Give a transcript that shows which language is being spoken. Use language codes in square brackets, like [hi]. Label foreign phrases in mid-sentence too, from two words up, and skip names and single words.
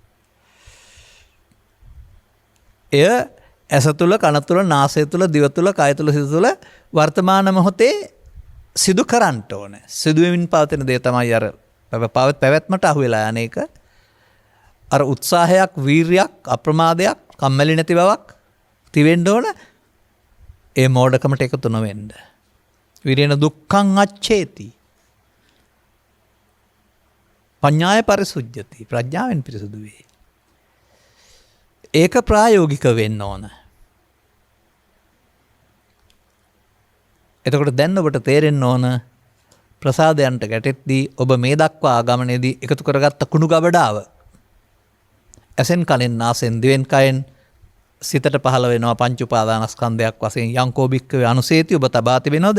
[si] එය ඇස තුල, කන තුල, නාසය තුල, දිව තුල, කය තුල, සිත තුල වර්තමාන මොහොතේ සිදු කරන්න ඕන. සිදුවෙමින් පවතින දේ තමයි අර පැවැත්මට අහු වෙලා යන එක. අර උත්සාහයක්, වීරියක්, අප්‍රමාදයක්, කම්මැලි නැති බවක් තිබෙන්න ඕන. ඒ මෝඩකමට එකතු නොවෙන්න. [pi] විරේණ දුක්ඛං අච්ඡේති. පඤ්ඤාය පරිසුජ්ජති. [si] ප්‍රඥාවෙන් පිරිසුදු වේ. ඒක ප්‍රායෝගික වෙන්න ඕන. එතකොට දැන් ඔබට තේරෙන්න ඕන ප්‍රසාදයන්ට ගැටෙද්දී ඔබ මේ දක්වා ආගමනයේදී එකතු කරගත්ත කුණු ගබඩාව ඇසෙන් කනෙන් නාසෙන් දිවෙන් කයෙන් සිතට පහළ වෙනවා පංච උපාදානස්කන්ධයක් වශයෙන් [pi] යංකෝ භික්ඛවේ අනුසේති [si] ඔබ තබා තිබෙනවද?